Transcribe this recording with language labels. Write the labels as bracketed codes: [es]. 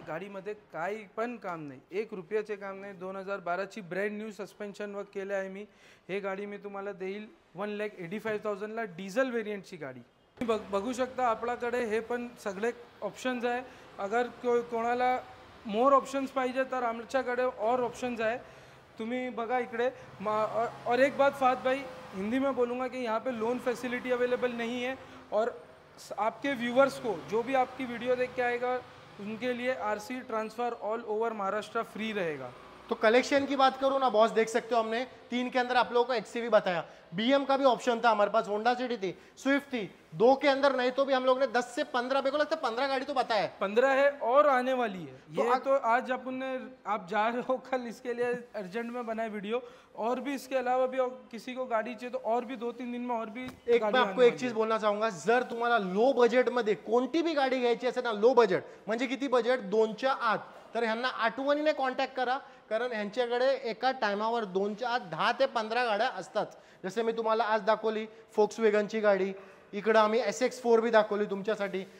[mr] गाडीमध्ये काही पण काम नाही, 1 रुपयाचे काम नाही. 2012 ची ब्रँड न्यू सस्पेन्शन वर्क केले आहे मी. हे गाडी मी तुम्हाला देईल 1,85,000 ला. डिझेल व्हेरियंटची गाडी बघू शकता आपल्याकडे. हे पण सगळे ऑप्शन्स आहे. अगर कोणाला मोर ऑप्शन्स पाहिजे तर आमच्याकडे और ऑप्शन्स आहे. तुम्ही बघा इकडे. [hi] और एक बात फात भाई, हिंदी में बोलूँगा कि यहाँ पे लोन फैसिलिटी अवेलेबल नहीं है. और आपके व्यूवर्स को जो भी आपकी वीडियो देख के आएगा उनके लिए RC transfer all over Maharashtra free रहेगा. तो कलेक्शन की बात करूँ ना बॉस, देख सकते हो हमने 3 के अंदर आप लोगों को XCV बताया. BM का भी ऑप्शन था हमारे पास, होंडा सिटी थी, स्विफ्ट थी. 2 के अंदर नहीं तो भी हम लोग ने 10 से 15, मेरे को लगता है 15 गाड़ी तो बताया है. 15 है और आने वाली है. ये तो आज अपन ने, आप जा रहे हो कल, इसके लिए अर्जेंट में बनाए वीडियो. और भी इसके अलावा भी किसी को गाड़ी चाहिए तो और भी 2-3 दिन में और भी एक मैं आपको एक चीज बोलना चाहूंगा. [mr] जर तुम्हाला लो बजेट मध्ये कोणती भी गाडी घ्यायची असेल ना, लो बजेट म्हणजे किती बजेट, 2च्या आत, तर ह्यांना आठवणीने कॉन्टॅक्ट करा. कारण ह्यांच्याकडे एका टायमावर 2च्या आत 10 ते 15 गाड्या असतात. जसे मी तुम्हाला आज दाखवली Volkswagenची गाडी, इकडं आम्ही SX4 बी दाखवली तुमच्यासाठी.